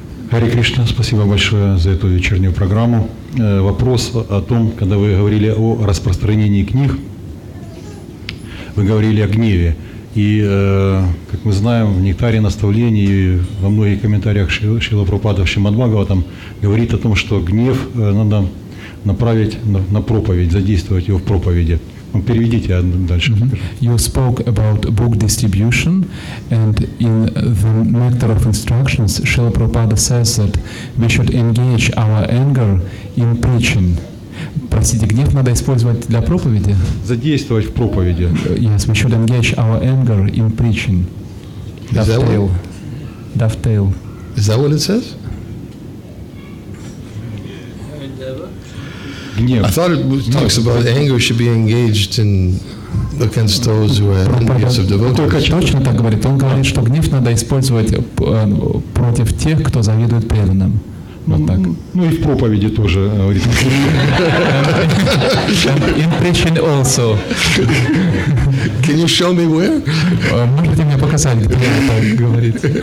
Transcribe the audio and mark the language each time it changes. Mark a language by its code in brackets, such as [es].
[ru] Харе Кришна, спасибо большое за эту вечернюю программу. Вопрос о том, когда вы говорили о распространении книг, вы говорили о гневе. И, как мы знаем, в «Нектаре наставлений» и во многих комментариях Шрила Прабхупады в Шримад Бхагаватам говорит о том, что гнев надо направить на проповедь, задействовать его в проповеди. Переведите дальше. [en] You spoke about book distribution, and in the Nectar of Instructions, Srila Prabhupada says that we should engage our anger in preaching. [ru] Простите, гнев надо использовать для проповеди? Задействовать в проповеди. [en] Yes, we should engage our anger in preaching. Dovetail. Dovetail. Is that what it says? [ru] Гнев. [en] I thought it talks about anger should be engaged in against those who are envious of [ru] Только [en] devotees. [ru] точно так говорит. Он говорит, что гнев надо использовать против тех, кто завидует преданным. Вот так. Ну и в проповеди тоже говорит. [en] In preaching also. Can you show me where? [ru] Можете мне показать, где это говорит?